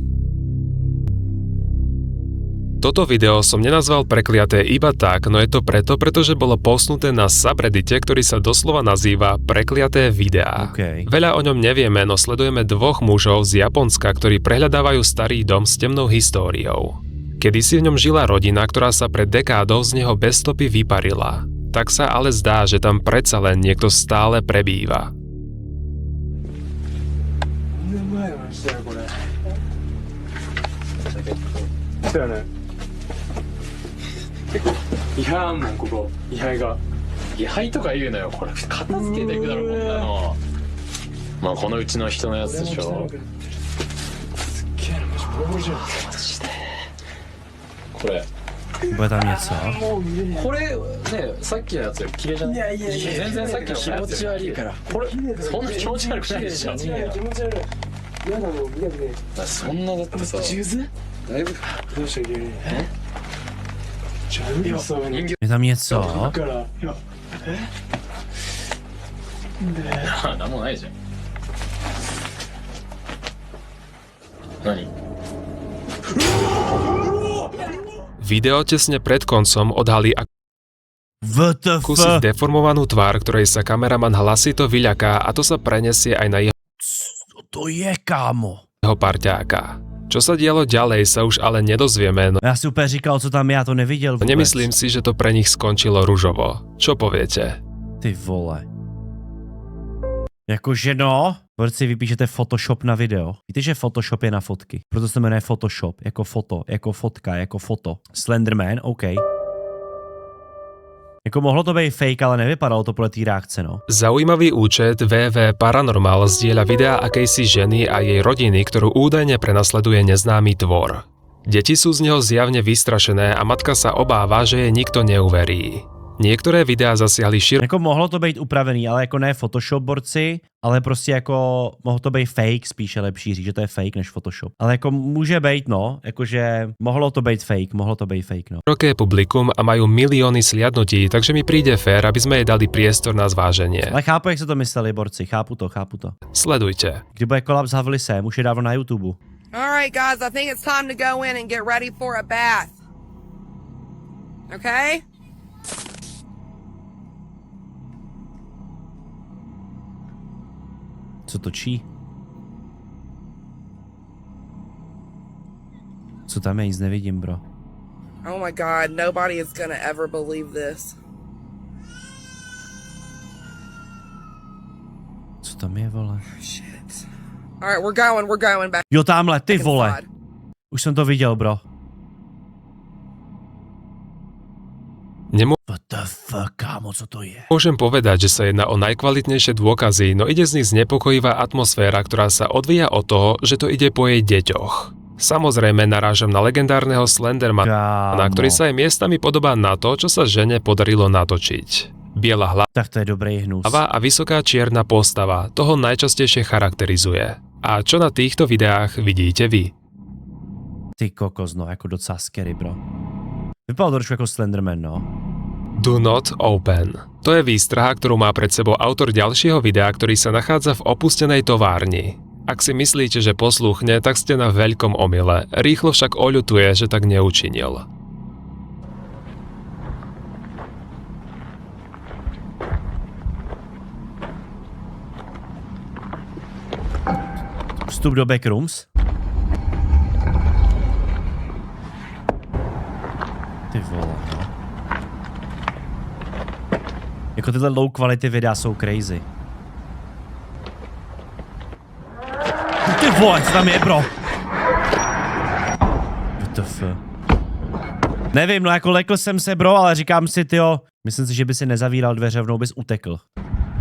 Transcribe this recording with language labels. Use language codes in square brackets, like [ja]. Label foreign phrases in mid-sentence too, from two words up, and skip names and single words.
[sk] Toto video som nenazval prekliaté iba tak, no je to preto, pretože bolo postnuté na subreddite, ktorý sa doslova nazýva Prekliaté videá. OK. Veľa o ňom nevieme, no sledujeme dvoch mužov z Japonska, ktorí prehľadávajú starý dom s temnou históriou. Kedysi v ňom žila rodina, ktorá sa pred dekádou z neho bez stopy vyparila. Tak sa ale zdá, že tam predsa len niekto stále prebýva. [ja] 違反もんここ位牌が位牌とか言うのよこれ片付けていくだろこんなのまあこのうちの人のやつでしょすっげえなマジでこれ [cs] Bude tam něco? [ja] これねさっきのやつより綺麗じゃない全然さっきの気持ち悪いからこれそんな気持ち悪くないでしょ気持ち悪い嫌だもん見たくねえそんなだってさだいぶどうした急に [cs] Je tam něco? [ja] なんもないじゃん何 [sk] Video tesne pred koncom odhalí [en] WTF? [sk] akúsi deformovanú tvár, ktorej sa kameraman hlasito vyľaká a to sa prenesie aj na [cs] Co to je, kámo? [sk] jeho parťáka. Čo sa dialo ďalej, sa už ale nedozvieme, no [cs] Já si úplně říkal, co tam je, já to neviděl vůbec. [sk] nemyslím si, že to pre nich skončilo ružovo. Čo poviete? [cs] Ty vole. Jakože no, proč si vypíšete Photoshop na video? Víte, že Photoshop je na fotky. Proto se jmenuje Photoshop, jako foto, jako fotka, jako foto. Slenderman, OK. Jako mohlo to být fake, ale nevypadalo to podle té reakce, no. [sk] Zaujímavý účet VV Paranormal zdieľa videa akejsi ženy a jej rodiny, ktorú údajne prenasleduje neznámy tvor. Deti sú z neho zjavne vystrašené a matka sa obáva, že jej nikto neuverí. Niektoré videá zasiahli [cs] Jako mohlo to být upravený, ale jako ne Photoshop borci, ale prostě jako mohlo to být fake, spíše lepší říct, že to je fake než Photoshop. Ale jako může být, no, jakože mohlo to být fake, no. [sk] široké publikum a majú milióny sliadnutí, takže mi príde fér, aby sme jej dali priestor na zváženie. [cs] Ale chápu, jak se to mysleli borci, chápu to. [sk] Sledujte. [cs] Kdy bude kolaps Havlisem, už je dávno na YouTube. [en] All right, guys, I think it's time to go in and get ready for a bath. Okay? [cs] Co točí? Co tam je, nic nevidím, bro. [en] Oh my god, nobody is gonna ever believe this. [cs] Co tam je, vole? [en] Shit. All right, we're going back. [cs] Jo, tamhle, ty vole. [en] inside. [cs] Už jsem to viděl, [en] bro. What the fuck, [cs] kámo, co to je? [sk] Môžem povedať, že sa jedná o najkvalitnejšie dôkazy, no ide z nich znepokojivá atmosféra, ktorá sa odvíja od toho, že to ide po jej deťoch. Samozrejme narážam na legendárneho Slendermana, ktorý sa aj miestami podobá na to, čo sa žene podarilo natočiť. Biela hlava [cs] Tak to je dobrý hnus. [sk] a vysoká čierna postava toho najčastejšie charakterizuje. A čo na týchto videách vidíte vy? [cs] Ty kokos, no, jako docela scary, bro. Vypadal to trošku jako Slenderman, no. [en] Do not open. [sk] To je výstraha, ktorú má pred sebou autor ďalšieho videa, ktorý sa nachádza v opustenej továrni. Ak si myslíte, že poslúchne, tak ste na veľkom omyle. Rýchlo však oľutuje, že tak neučinil. Vstup do backrooms. [cs] Ty vole, no. Jako tyhle [en] low quality [cs] videa jsou crazy. Ty vole, co tam je, bro? [en] WTF. [cs] Nevím, no jako lekl jsem se, bro, ale říkám si, tyjo, myslím si, že by si nezavíral dveře, rovnou bys utekl.